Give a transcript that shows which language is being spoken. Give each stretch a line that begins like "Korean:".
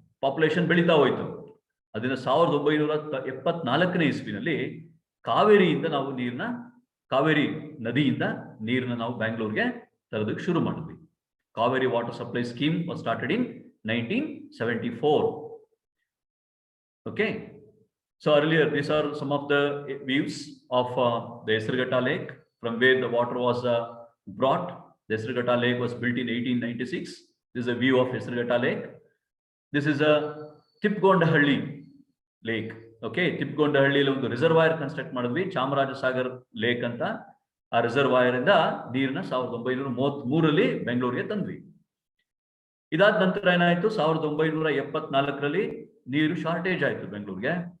Kannada: Population ಬೆಳೀತಾ ಹೋಯ್ತು. ಅದನ್ನ 1974ನೇ ಇಸ್ವಿನಲ್ಲಿ ಕಾವೇರಿಯಿಂದ ನಾವು ಕಾವೇರಿ ನದಿಯಿಂದ ನೀರನ್ನ ನಾವು ಬ್ಯಾಂಗ್ಳೂರ್ಗೆ ತರೋದಕ್ಕೆ ಶುರು ಮಾಡಿದ್ವಿ.
English: Kaveri water supply scheme was started in 1974. Okay, so earlier these are some of the views of the Yesarughatta Lake from where the water was brought. The Yesarughatta Lake was built in 1896. This is a view of Yesarughatta Lake. This is a Tippgondahalli Lake.
Kannada: Okay, Tippgondahalli ಒಂದು reservoir construct ಮಾಡಿದ್ವಿ, ಚಾಮರಾಜಸಾಗರ್ lake ಅಂತ. ಆ reservoir ಇಂದ ನೀರನ್ನ 1933ರಲ್ಲಿ ಬೆಂಗಳೂರಿಗೆ ತಂದ್ವಿ. ಇದಾದ ನಂತರ ಏನಾಯ್ತು, 1974ರಲ್ಲಿ ನೀರು ಶಾರ್ಟೇಜ್ ಆಯ್ತು ಬೆಂಗಳೂರಿಗೆ.